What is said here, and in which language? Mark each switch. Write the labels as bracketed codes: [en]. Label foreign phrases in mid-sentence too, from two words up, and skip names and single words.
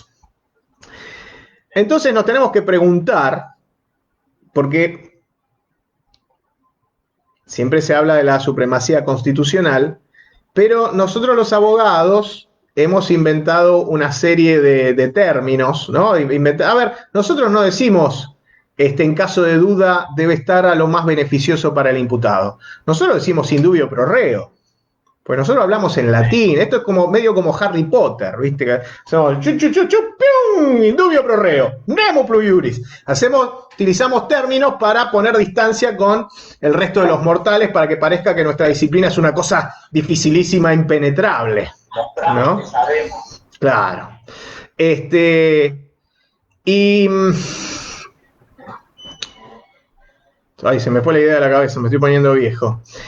[es] Entonces nos tenemos que preguntar, porque siempre se habla de la supremacía constitucional, pero nosotros los abogados hemos inventado una serie de términos, ¿no? A ver, nosotros no decimos, en caso de duda, debe estar a lo más beneficioso para el imputado. Nosotros decimos [la] in dubio pro reo. [es] Pues nosotros hablamos en latín. Esto es medio como Harry Potter, ¿viste? [la] Somos in dubio pro reo, nemo plus iuris. [es] Utilizamos términos para poner distancia con el resto de los mortales para que parezca que nuestra disciplina es una cosa dificilísima, impenetrable, ¿no? Sabemos. Claro. Ay, se me fue la idea de la cabeza, me estoy poniendo viejo.